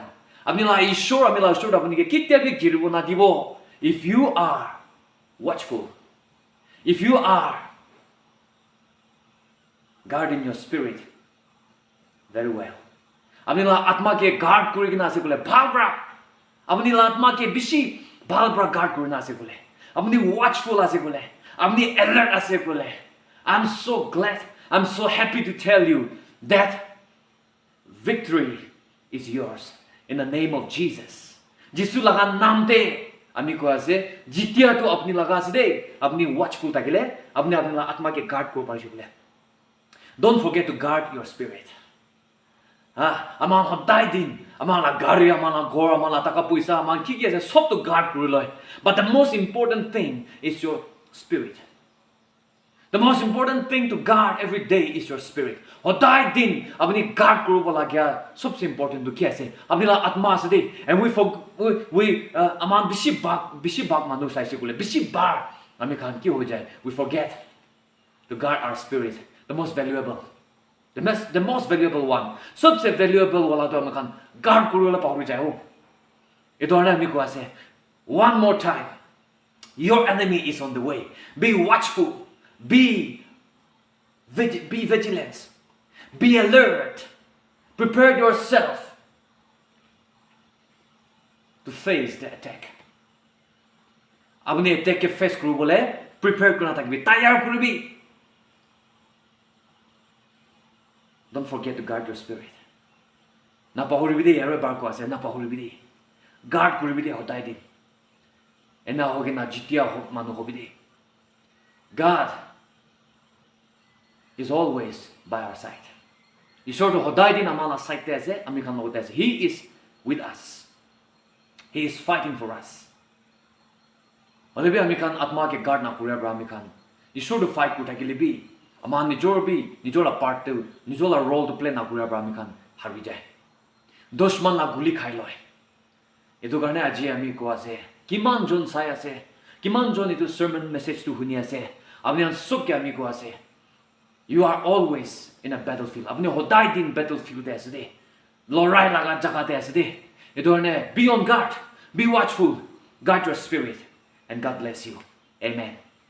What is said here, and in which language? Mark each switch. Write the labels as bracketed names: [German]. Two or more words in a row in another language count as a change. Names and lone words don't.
[Naga Pidgin] Amila sure apni ke kitya bhi girbo na dibo. [English] If you are watchful, if you are guarding your spirit very well. [Naga Pidgin] Amila atma ke guard kuri kina ase kole bhalbra. Amila atma ke bishi bhalbra guard kuri na ase kole. Amni watchful ase kole. Amni alert ase kole. [English] I'm so glad, I'm so happy to tell you that victory is yours in the name of Jesus. [Naga Pidgin] Jisu laga naam te ami ko ase jitiya to apni laga ase de apni watchful takile apni apni atma ke guard ko pari bole. [English] Don't forget to guard your spirit. [Naga Pidgin] Amang hadai din amang la gari amang la gor amang la taka puisa amang ki ase sob to guard kuri loi. [English] But the most important thing is your spirit. The most important thing to guard every day is your spirit. [Naga Pidgin] Hodai din apni guard kuru bola gya sobse important to kya se apni la atma se de [English] and we [Naga Pidgin] aman bishi bag manu sai se kule bishi bar ami khan ki ho jaye [English] we forget to guard our spirit, the most valuable, the most valuable one. [Naga Pidgin] सबसे valuable wala to ami khan guard kuru la pahu jaye ho. Ito na ami ko ase one more time. [English] Your enemy is on the way. Be watchful. Be vigilant. Be alert. Prepare yourself to face the attack. [Naga Pidgin] Apni attack ke face kuru bole prepare kurna thakbi, tayar kurbi. [English] Don't forget to guard your spirit. [Naga Pidgin] Na pahuribi de yaro bar ko ase na pahuribi de. Guard kurbi de hodai din. Ena hoge na jitiya hok manu hobi de. [English] God is always by our side. [Naga Pidgin] Ishor to hodai din amala side te ase ami khan logo te ase. [English] He is with us. He is fighting for us. [Naga Pidgin] Olebi ami khan atma ke guard na kure bra ami khan Ishor to fight kuta ke libi ama nijor bi nijor part te nijor role to play na kure bra ami khan harbi jai. Dushman la guli khai loi. Etu karne aji ami ko ase kiman jon sai ase kiman jon itu [English] sermon message [Naga Pidgin] to huni ase apni an sob ke ami ko ase. [English] You are always in a battlefield. [Naga Pidgin] Apni hodai din battlefield ase de. Lorai laga jaga te ase de. Etu karne [English] be on guard, be watchful, guard your spirit, and God bless you. Amen.